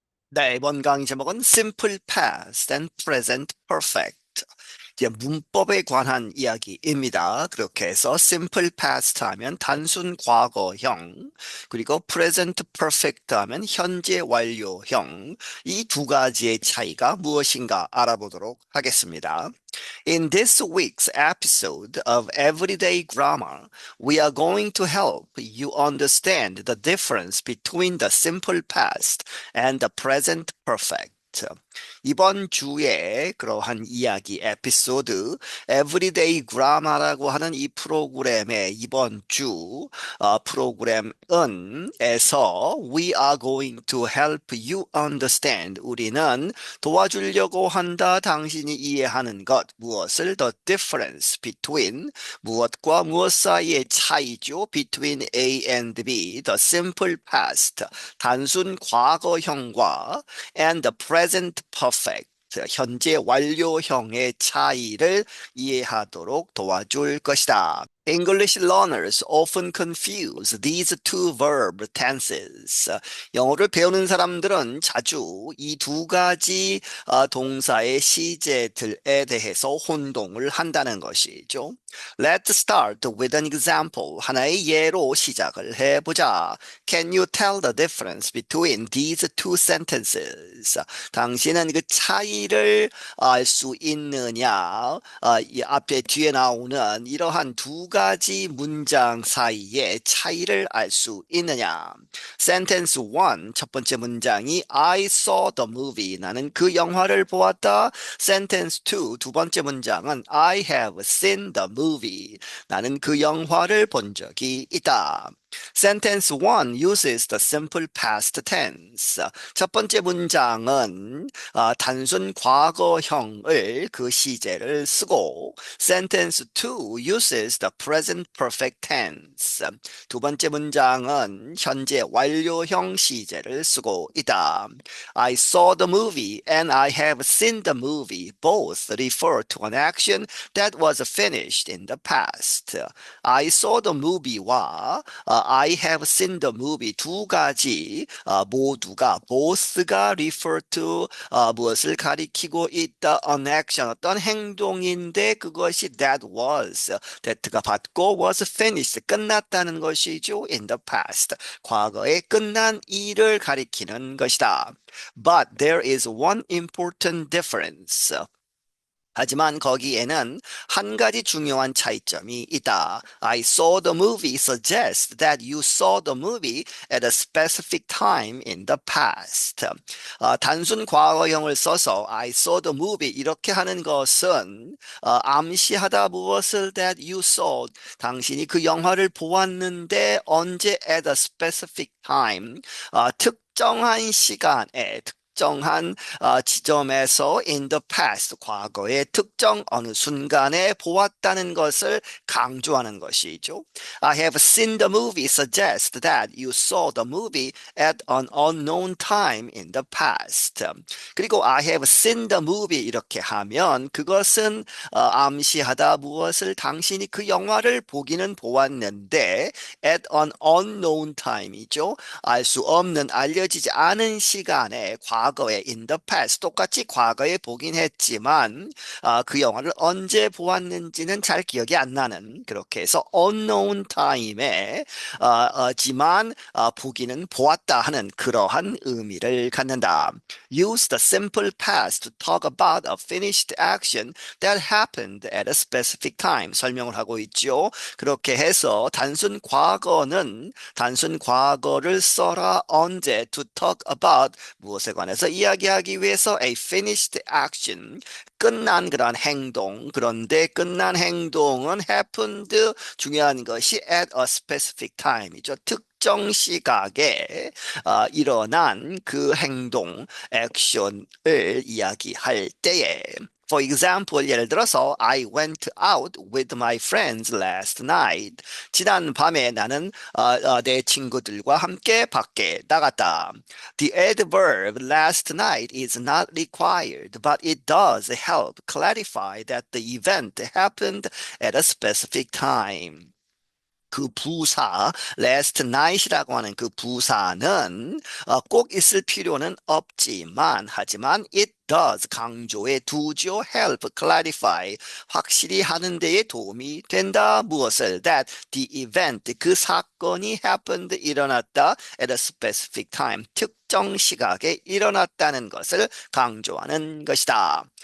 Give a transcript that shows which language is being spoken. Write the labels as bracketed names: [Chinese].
[Korean] 네, 이번 강의 제목은 Simple Past and Present Perfect. 이제 문법에 관한 이야기입니다. 그렇게 해서 Simple Past 하면 단순 과거형, 그리고 Present Perfect 하면 현재 완료형. 이 두 가지의 차이가 무엇인가 알아보도록 하겠습니다. [English] In this week's episode of Everyday Grammar, we are going to help you understand the difference between the simple past and the present perfect. [Korean] 이번 주에 그러한 이야기 에피소드 Everyday Grammar라고 하는 이 프로그램의 이번 주 프로그램은에서 [English] We are going to help you understand [Korean] 우리는 도와주려고 한다 당신이 이해하는 것 무엇을 [English] the difference between [Korean] 무엇과 무엇 사이의 차이죠 [English] between A and B the simple past [Korean] 단순 과거형과 [English] and the present perfect [Korean] 현재 완료형의 차이를 이해하도록 도와줄 것이다. [English] English learners often confuse these two verb tenses. [Korean] 영어를 배우는 사람들은 자주 이 두 가지 동사의 시제들에 대해서 혼동을 한다는 것이죠. [English] Let's start with an example. [Korean] 하나의 예로 시작을 해보자. [English] Can you tell the difference between these two sentences? [Korean] 당신은 그 차이를 알 수 있느냐? 이 앞에 뒤에 나오는 이러한 두 가지 문장 사이의 차이를 알 수 있느냐? [English] Sentence 1, [Korean] 첫 번째 문장이 [English] I saw the movie. [Korean] 나는 그 영화를 보았다. [English] Sentence 2, [Korean] 두 번째 문장은 [English] I have seen the movie. [Korean] 나는 그 영화를 본 적이 있다. [English] Sentence 1 uses the simple past tense. [Korean] 첫 번째 문장은 단순 과거형을 그 시제를 쓰고 [English] Sentence 2 uses the present perfect tense. [Korean] 두 번째 문장은 현재 완료형 시제를 쓰고 있다. [English] I saw the movie and I have seen the movie. Both refer to an action that was finished in the past. I saw the movie와 I have seen the movie [Korean] 두 가지 모두가 [English] both가 refer to [Korean] 무엇을 가리키고 있다 [English] an action [Korean] 어떤 행동인데 그것이 [English] that가 받고 was finished [Korean] 끝났다는 것이죠 [English] in the past [Korean] 과거에 끝난 일을 가리키는 것이다. [English] But there is one important difference. [Korean] 하지만 거기에는 한 가지 중요한 차이점이 있다. [English] I saw the movie suggests that you saw the movie at a specific time in the past. [Korean] 단순 과거형을 써서 [English] I saw the movie [Korean] 이렇게 하는 것은 암시하다 무엇을 [English] that you saw [Korean] 당신이 그 영화를 보았는데 언제 [English] at a specific time [Korean] 특정한 시간에 특정한 지점에서 [English] in the past, [Korean] 과거의 특정 어느 순간에 보았다는 것을 강조하는 것이죠. [English] I have seen the movie suggests that you saw the movie at an unknown time in the past. [Korean] 그리고 [English] I have seen the movie [Korean] 이렇게 하면 그것은 암시하다 무엇을 당신이 그 영화를 보기는 보았는데 [English] at an unknown time [Korean] 이죠. 알 수 없는 알려지지 않은 시간에 과거에 [English] in the past [Korean] 똑같이 과거에 보긴 했지만 그 영화를 언제 보았는지는 잘 기억이 안 나는 그렇게 해서 unknown time에 지만 보기는 보았다 하는 그러한 의미를 갖는다. [English] Use the simple past to talk about a finished action that happened at a specific time. [Korean] 설명을 하고 있죠. 그렇게 해서 단순 과거를 써라 언제 [English] to talk about [Korean] 무엇에 관해서 이야기하기 위해서 [English] a finished action [Korean] 끝난 그런 행동 그런데 끝난 행동은 happened 중요한 것이 [English] at a specific time [Korean] 이죠. 특정 시각에 일어난 그 행동 액션을 이야기할 때에 [English] For example, [Korean] 예를 들어서 [English] I went out with my friends last night. [Korean] 지난 밤에 나는 내 친구들과 함께 밖에 나갔다. [English] The adverb last night is not required, but it does help clarify that the event happened at a specific time. [Korean] 그 부사, last night이라고 하는 그 부사는 꼭 있을 필요는 없지만, 하지만 [English] it does [Korean] 강조해 두죠. [English] help, clarify [Korean] 확실히 하는 데에 도움이 된다. 무엇을? [English] that the event [Korean] 그 사건이 happened 일어났다 [English] at a specific time [Korean] 특정 시각에 일어났다는 것을 강조하는 것이다.